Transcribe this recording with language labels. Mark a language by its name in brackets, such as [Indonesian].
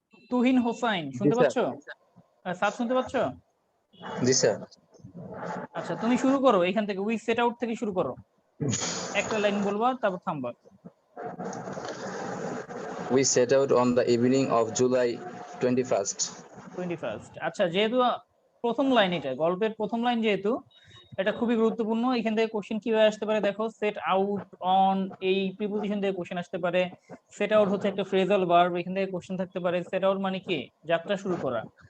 [Bangla] তুহিন হোসাইন শুনতে জি, পাচ্ছ? সাদ শুনতে পাচ্ছ? জি স্যার। আচ্ছা, তুমি শুরু করো এখান থেকে, উই সেট আউট থেকে শুরু করো, একটা লাইন বলবা তারপর থামবা। [English] We set out on the evening of July 21st. 21st। [Bangla] আচ্ছা, যেহেতু প্রথম লাইন, এটা গল্পের প্রথম লাইন, যেহেতু এটা খুবই গুরুত্বপূর্ণ, এখান থেকে কোশ্চেন কিভাবে আসতে পারে দেখো। সেট আউট অন, এই প্রিপোজিশন থেকে কোশ্চেন আসতে পারে। সেট আউট হচ্ছে একটা ফ্রেজাল ভার্ব, এখান থেকে কোশ্চেন থাকতে পারে। সেট আউট মানে কি? যাত্রা শুরু করা।